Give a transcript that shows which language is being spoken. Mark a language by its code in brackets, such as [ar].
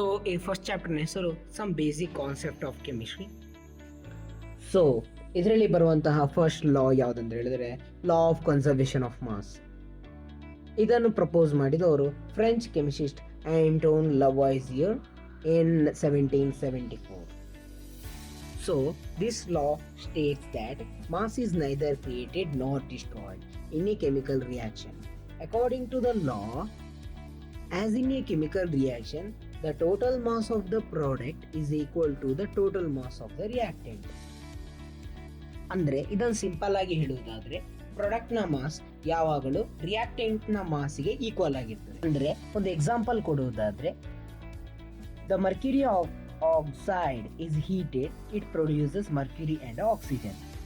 [kn] ಈ ಫಸ್ಟ್ ಚಾಪ್ಟರ್ನ ಹೆಸರು [en] Some basic concept of chemistry. [kn] ಇದರಲ್ಲಿ ಬರುವಂತಹ ಫಸ್ಟ್ ಲಾ ಯಾವುದಂತ ಹೇಳಿದರೆ [en] Law of conservation of mass. [kn] ಇದನ್ನು ಪ್ರಪೋಸ್ ಮಾಡಿದವರು French ಕೆಮಿಸಿಸ್ಟ್ Anton Lavoisier [en] in 1774. This law states that mass is neither created nor destroyed in a chemical reaction. According to the law, as in a chemical reaction, the total mass of the product is equal to the total mass of the reactant. [kn] ಅಂದರೆ ಇದನ್ನು simple ಆಗಿ ಹೇಳುವುದಾದ್ರೆ ಪ್ರಾಡಕ್ಟ್ನ mass ಯಾವಾಗಲೂ ರಿಯಾಕ್ಟೆಂಟ್ನ ಮಾಸ್ಗೆ equal ಆಗಿರ್ತದೆ. ಅಂದರೆ ಒಂದು example ಕೊಡುವುದಾದ್ರೆ, [en] The mercury oxide is heated, it produces mercury and oxygen.